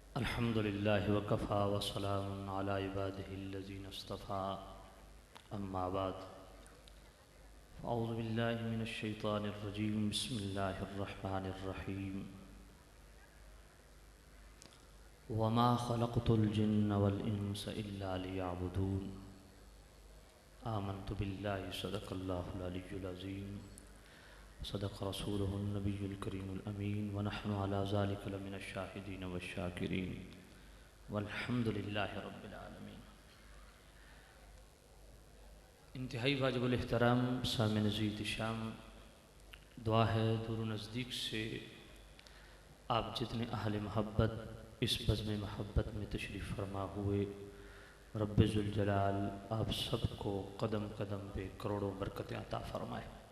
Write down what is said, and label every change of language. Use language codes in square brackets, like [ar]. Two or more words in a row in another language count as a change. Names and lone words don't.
[ar] الحمد لله وكفى والسلام على عباده الذين اصطفى أما بعد أعوذ بالله من الشيطان الرجيم بسم الله الرحمن الرحيم وما خلقت الجن والإنس إلا ليعبدون آمنت بالله صدق الله العلي العظيم صدق رسوله النبي الكريم الأمين ونحن على ذلك لمن الشاهدين والشاكرين والحمد لله رب العالمين. [ur] انتہائی واجب الاحترام سامن زید شام، دعا ہے دور نزدیک سے آپ جتنے اہل محبت اس بزم محبت میں تشریف فرما ہوئے، رب ذوالجلال آپ سب کو قدم قدم پہ کروڑوں برکتیں عطا فرمائے.